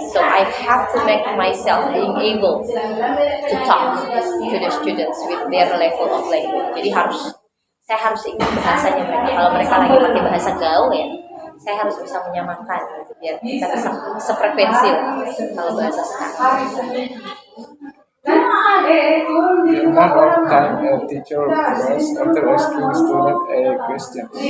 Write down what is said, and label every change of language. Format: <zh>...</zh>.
<en>So I have to make myself being able to talk to the students with their level of language.</en> <id>Jadi saya harus ingat bahasanya mereka. Kalau mereka lagi pakai bahasa gaul ya, saya harus bisa menyamakan gitu, biar kita bisa sefrekuensi kalau bahasa sekarang.</id> <en>The amount of time a teacher was after asking student a question.</en>